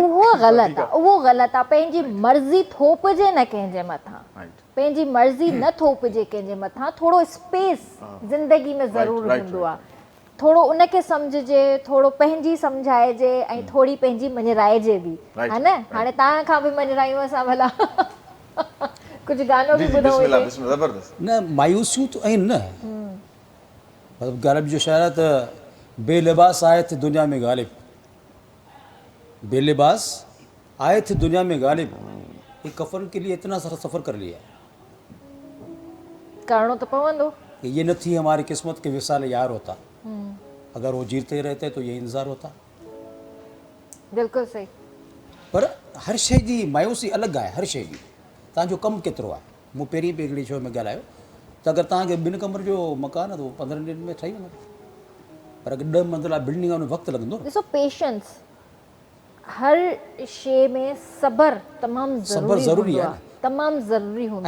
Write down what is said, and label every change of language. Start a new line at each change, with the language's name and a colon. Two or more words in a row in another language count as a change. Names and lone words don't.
Sindhi: उहो ग़लति आहे पंहिंजी मर्ज़ी थोपजे न कंहिंजे मथां पंहिंजी मर्ज़ी न थोपजे कंहिंजे मथां थोरो स्पेस ज़िंदगी में ज़रूरु हूंदो आहे थोरो उनखे सम्झिजे थोरो पंहिंजी सम्झाइजे ऐं थोरी पंहिंजी मञराइजे बि है न हाणे तव्हां खां बि मञरायूं असां भला कुझु गानो बि ॿुधो न मायूसियूं त आहिनि न मतिलबु ग़ालिब जो शाइर आहे त
Urdu: بے لباس آئے تھے دنیا میں غالب بے لباس آئے تھے دنیا میں غالب یہ کفن کے لیے اتنا سارا سفر کر لیا
Sindhi: करणो त पवंदो
Urdu: یہ نہ تھی ہماری قسمت کہ وصال یار ہوتا اگر وہ جیتے رہتے تو یہ انتظار ہوتا
Sindhi: बिल्कुलु सही पर हर शइ जी मायूसी अलॻि आहे हर शइ जी तव्हांजो कमु केतिरो आहे मूं पहिरीं बि हिकिड़ी शो में ॻाल्हायो त अगरि तव्हांखे 2 कमर जो मकान आहे त उहो 15 ॾींहंनि में ठही वेंदो पर अगरि 10 मंज़िला बिल्डिंग आहे उन वक़्तु लॻंदो ॾिसो पेशेंस हर शइ में सब्र तमामु ज़रूरी आहे तमामु ज़रूरी हूंदो